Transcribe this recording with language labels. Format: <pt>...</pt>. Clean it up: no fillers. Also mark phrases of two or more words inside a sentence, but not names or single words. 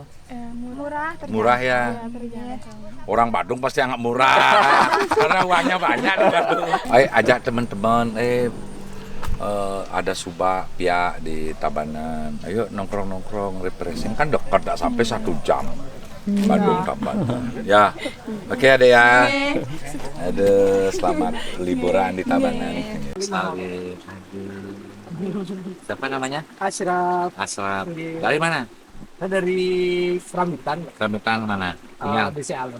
<id>Murah. Murah ya. Terjangkau. Orang Badung pasti anggap murah. Karena uangnya banyak di Badung. Ayo ajak teman-teman. Ada subak pia di Tabanan. Ayo nongkrong-nongkrong, refreshing. Kan dekat, tak sampai 1 jam. Badung Tabanan. Ya, oke ada ya. Ada selamat liburan di Tabanan. Salim. Siapa namanya? Ashraf. Asraf. Dari mana? Saya dari Rambutan. Rambutan mana? Tinggal. BC Alam.</id>